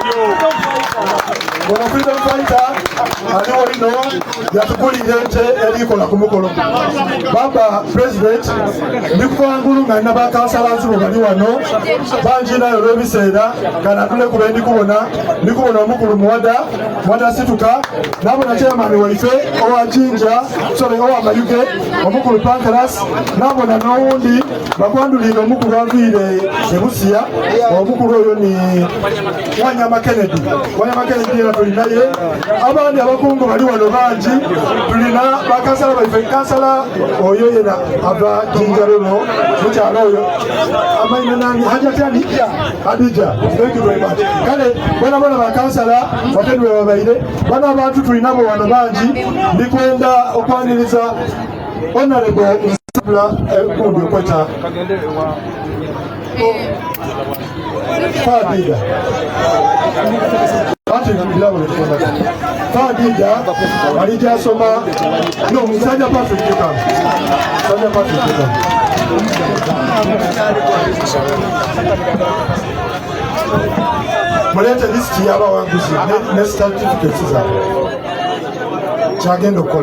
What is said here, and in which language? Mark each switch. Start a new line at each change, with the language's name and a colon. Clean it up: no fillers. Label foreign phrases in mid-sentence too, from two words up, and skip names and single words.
Soga: Ono
English: freedom fighter
Soga: aliwo ino yatugulira ente erikola ku mukolo. Baba President ndikuvangulu nga nina bakansala nzibu bali wano bangi nayo olw'ebiseera kanatule kuba ndikubona omukulu Muwada Situka nabona chairman waife owa Jinja owa Mayuge omukulu Pancras nabona n'owundi bakwandulira omukulu aviire Ebusia omukulu oyo ni Wanyama Kennedy era tulinaye abandi abakungu bali wano bangi tulina bakansala baife kansala oyo yena ava Jinja luno mukyalo oyo amaina nani hajatani Adija.
English: Thank you very much.
Soga: Kale bona bakansala batendwe babaire bana abantu tulinabo wano bangi ndikwenda okwaniriza Honorable Nsabula kundi okweta Fadida Fadida alija asoma no musajja Patrick mulete listi y'abawanguzi ne certificates zaabwe kyagenda okukola.